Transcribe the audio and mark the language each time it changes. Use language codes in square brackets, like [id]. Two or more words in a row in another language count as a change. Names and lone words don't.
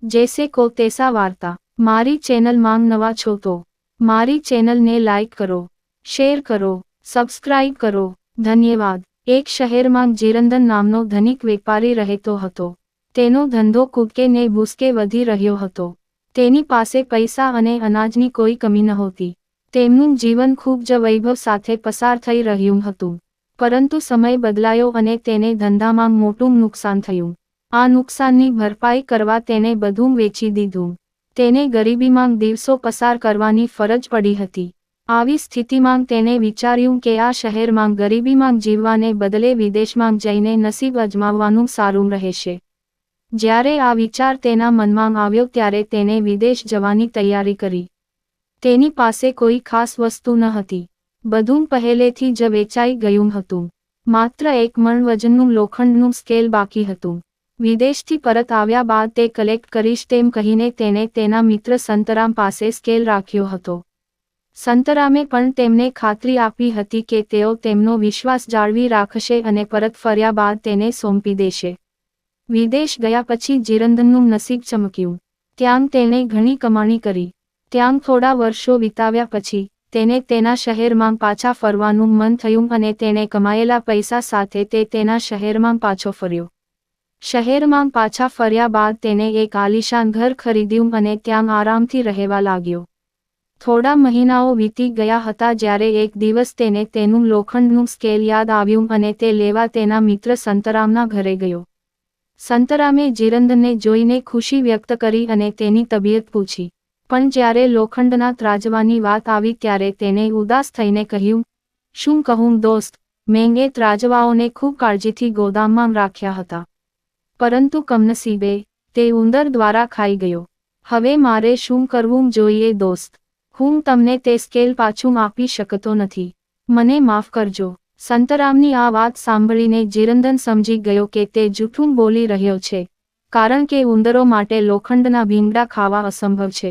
[gu] જૈસે કો તૈસા વાર્તા। મારી ચેનલ માંગ નવા છો તો મારી ચેનલ ને લાઇક કરો, શેર કરો, સબ્સ્ક્રાઇબ કરો। ધન્યવાદ. એક શહેર માં જીરંદન નામનો ધનિક વેપારી રહેતો હતો। તેનો ધંધો કૂદકે ને ભૂસકે વધી રહ્યો હતો। તેની પાસે પૈસા અને અનાજની કોઈ કમી નહોતી। તેમનું જીવન ખૂબ જ વૈભવ સાથે પસાર થઈ રહ્યું હતું। પરંતુ સમય બદલાયો અને તેને ધંધામાં મોટું નુકસાન થયું। આ નુકસાનની ભરપાઈ કરવા તેને બધું વેચી દીધું। તેને ગરીબીમાં દિવસો પસાર કરવાની ફરજ પડી હતી। આવી સ્થિતિમાં તેને વિચાર્યું કે આ શહેરમાં ગરીબીમાં જીવવાને બદલે વિદેશમાં જઈને નસીબ અજમાવવાનું સારું રહેશે। જ્યારે આ વિચાર તેના મનમાં આવ્યો ત્યારે તેને વિદેશ જવાની તૈયારી કરી। તેની પાસે કોઈ ખાસ વસ્તુ ન હતી। બધું પહેલેથી જ વેચાઈ ગયું હતું। માત્ર એક મણ વજનનું લોખંડનું સ્કેલ બાકી હતું। વિદેશથી પરત આવ્યા બાદ તે કલેક્ટ કરીશ તેમ કહીને તેને તેના મિત્ર સંતરામ પાસે સ્કેલ રાખ્યો હતો। સંતરામે પણ તેમને ખાતરી આપી હતી કે તેઓ તેમનો વિશ્વાસ જાળવી રાખશે અને પરત ફર્યા બાદ તેને સોંપી દેશે। વિદેશ ગયા પછી જીરંદનનું નસીબ ચમક્યું. ત્યાં તેણે ઘણી કમાણી કરી। ત્યાં થોડા વર્ષો વિતાવ્યા પછી તેને તેના શહેરમાં પાછા ફરવાનું મન થયું અને તેણે કમાયેલા પૈસા સાથે તે તેના શહેરમાં પાછો ફર્યો। શહેરમાં પાછા ફર્યા બાદ તેને એક આલીશાન ઘર ખરીદ્યું અને ત્યાં આરામથી રહેવા લાગ્યો। થોડા મહિનાઓ વીતી ગયા હતા જ્યારે એક દિવસ તેને તેનું લોખંડનું સ્કેલ યાદ આવ્યું અને તે લેવા તેના મિત્ર સંતરામના ઘરે ગયો। સંતરામે જીરંદને જોઈને ખુશી વ્યક્ત કરી અને તેની તબિયત પૂછી। પણ જ્યારે લોખંડના ત્રાજવાની વાત આવી ત્યારે તેને ઉદાસ થઈને કહ્યું, શું કહું દોસ્ત, મેં એ ત્રાજવાઓને ખૂબ કાળજીથી ગોદામમાં રાખ્યા હતા. પરંતુ કમનસીબે તે ઉંદર દ્વારા ખાઈ ગયો. હવે મારે શું કરવું જોઈએ દોસ્ત? હું તમને તે સ્કેલ પાછું આપી શકતો નથી. મને માફ કરજો. સંતરામની આ વાત સાંભળીને જીરંદન સમજી ગયો કે તે જૂઠું બોલી રહ્યો છે, કારણ કે ઉંદરો માટે લોખંડના ભીંગડા ખાવા અસંભવ છે.